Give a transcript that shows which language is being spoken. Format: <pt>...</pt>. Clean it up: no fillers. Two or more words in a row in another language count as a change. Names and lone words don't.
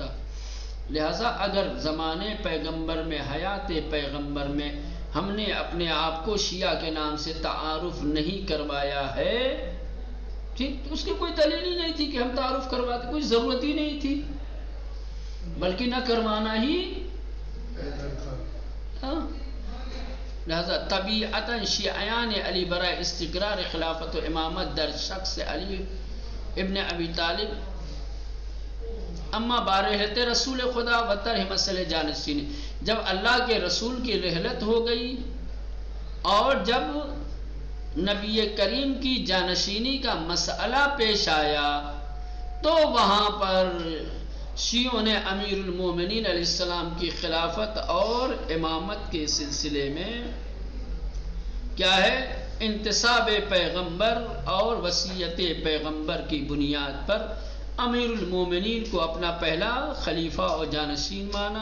<ur>لہذا اگر زمانے پیغمبر میں، حیات پیغمبر میں ہم نے اپنے آپ کو شیعہ کے نام سے تعارف نہیں کروایا ہے، ٹھیک، تو اس کی کوئی دلیل ہی نہیں تھی کہ ہم تعارف کرواتے، کوئی ضرورت ہی نہیں تھی، بلکہ نہ کروانا ہی.</ur> <fa>لہذا طبیعتاً شیعیان علی برائے استقرار خلافت و امامت در شخص علی ابن ابی طالب اما بارحلت رسول خدا و طرح مسئلہ جانشینی،</fa> <ur>جب اللہ کے رسول کی رحلت ہو گئی اور جب نبی کریم کی جانشینی کا مسئلہ پیش آیا، تو وہاں پر شیعوں نے امیر المومنین علیہ السلام کی خلافت اور امامت کے سلسلے میں کیا ہے، انتصاب پیغمبر اور وصیت پیغمبر کی بنیاد پر امیر المومنین کو اپنا پہلا خلیفہ اور جانشین مانا.</ur>